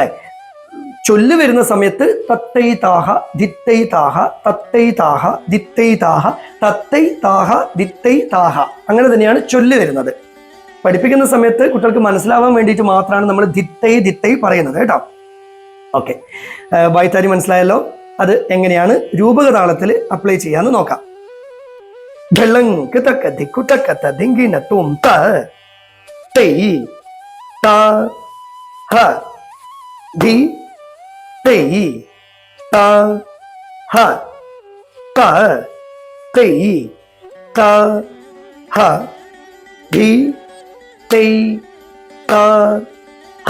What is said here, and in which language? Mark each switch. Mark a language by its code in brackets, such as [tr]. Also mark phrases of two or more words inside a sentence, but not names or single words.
[ml] ചൊല്ല് വരുന്ന സമയത്ത് തത്തൈ താഹ ദിത്തൈ താഹ തത്തൈ താഹ ദിത്തൈ താഹ തത്തൈ താഹ ദിത്തൈ താഹ, അങ്ങനെ തന്നെയാണ് ചൊല്ല് വരുന്നത്. പഠിപ്പിക്കുന്ന സമയത്ത് കുട്ടികൾക്ക് മനസ്സിലാവാൻ വേണ്ടിയിട്ട് മാത്രമാണ് നമ്മൾ ദിത്തൈ ദിത്തൈ പറയുന്നത് കേട്ടോ. ഓക്കെ, വായ്ത്താരി മനസ്സിലായല്ലോ? അത് എങ്ങനെയാണ് രൂപക താളത്തിൽ അപ്ലൈ ചെയ്യാന്ന് നോക്കാം. ढलंक तक दिक्कु तक तदिंगी न तुम त तेई ता ह दी तेई ता ह क तेई ता ह दी तेई ता ह